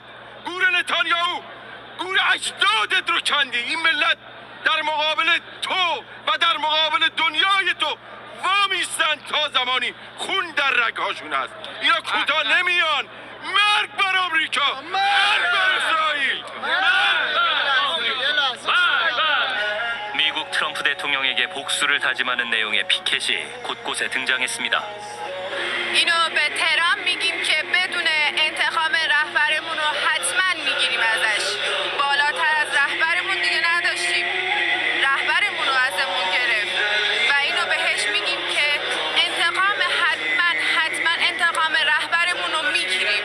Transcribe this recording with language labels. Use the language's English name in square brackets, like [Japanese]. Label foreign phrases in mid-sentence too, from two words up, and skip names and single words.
[Persian] گور نتانیاهو گور اجدادت رو کندی این ملت در مقابل تو و در مقابل دنیای تو وامیستن تا زمانی خون در رگهاشون هست اینا کوتاه نمیان مرگ بر آمریکا مرگ بر اسرائیل [Korean] 미국 트럼프 대통령에게 복수를 다짐하는 내용의 피켓이 곳곳에 등장했습니다. [Persian] اینو به تهران میگیم که بدون انتقام رهبرمون رو حتما میگیریم ازش. بالاتر از رهبرمون دیگه نداشتیم. رهبرمون رو ازمون گرفت و اینو بهش میگیم که حتما انتقام رهبرمون رو میگیریم.